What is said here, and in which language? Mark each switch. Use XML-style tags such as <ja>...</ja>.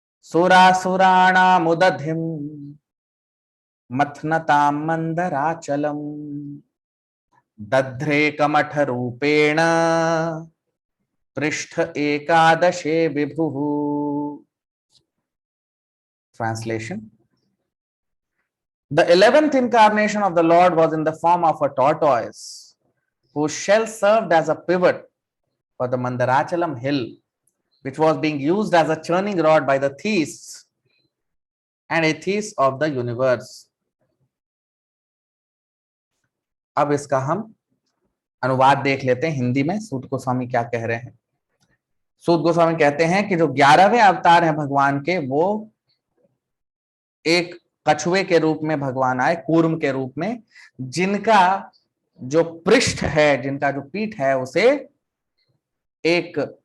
<sa>सुरासुराणामुदधिम मथनता मंदराचलम दध्रे कमठ रूपेण पृष्ठ एकादशे विभुः।</sa> <en>Translation: The 11th incarnation of the Lord was in the form of a tortoise, whose shell served as a pivot for the Mandarachalam hill, which was being used as a churning rod by the theists and atheists of the universe.</en> <hi>अब इसका हम अनुवाद देख लेते हैं हिंदी में, सूत गोस्वामी क्या कह रहे हैं। सूत गोस्वामी कहते हैं कि जो 11वें अवतार हैं भगवान के, वो एक कछुए के रूप में भगवान आए, कूर्म के रूप में, जिनका जो पृष्ठ है, जिनका जो पीठ है, उसे एक</hi>